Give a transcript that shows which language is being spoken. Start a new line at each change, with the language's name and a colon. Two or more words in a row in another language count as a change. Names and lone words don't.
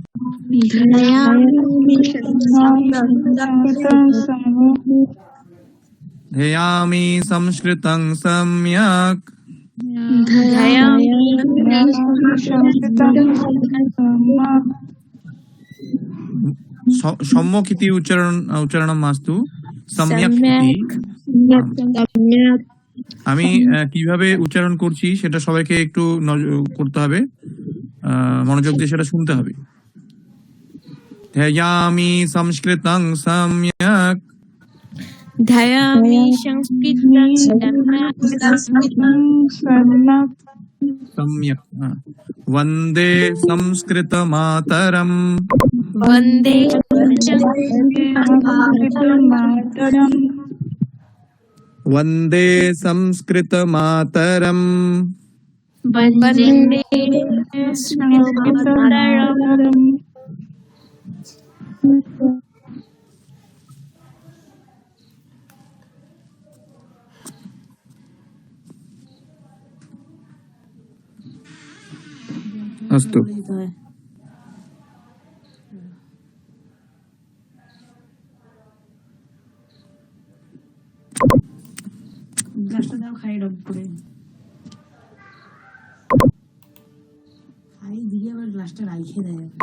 Sanskrit: ध्येयामि संस्कृतं सम्यक्। सम्यक् इति उच्चारणं मास्तु, सम्यक् इति।
Bangla: আমি কিভাবে উচ্চারণ করছি সেটা সবাইকে একটু করতে হবে, মনোযোগ দিয়ে সেটা শুনতে হবে।
Sanskrit: ধ্যায়ামি সংস্কৃতং সম্যক। ध्यायामि संस्कृतं सम्यक्। वन्दे संस्कृतमातरम्। वन्दे वन्दे संस्कृतमातरम्। वन्दे संस्कृतमातरम्। अस्तु।
Bangla: গ্লাসটা দাও, খাই ডব করে খাই দিয়ে আবার গ্লাসটা রাইখে দেয়।